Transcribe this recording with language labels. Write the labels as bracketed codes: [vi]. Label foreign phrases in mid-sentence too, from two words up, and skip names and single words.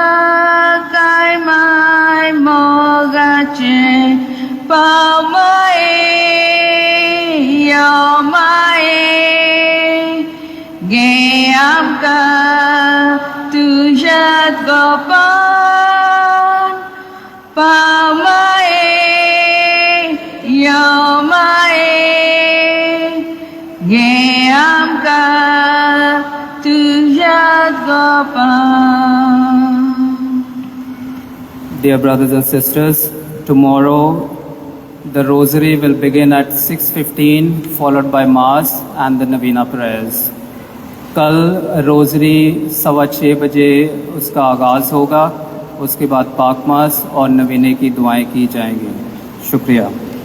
[en] Kaimai Mogache, Paumae, Yomae, Geamka, Tujat Gopan, Paumae, Yomae, Geamka, Tujat Gopan. Dear brothers and sisters, tomorrow the rosary will begin at 6:15, followed by Mass and the Novena prayers. [ur] کل روزری 6:15 بجے اس کا آغاز ہوگا، اس کے بعد پاک ماس اور نوینے کی دعائیں کی جائیں گی. शुक्रिया।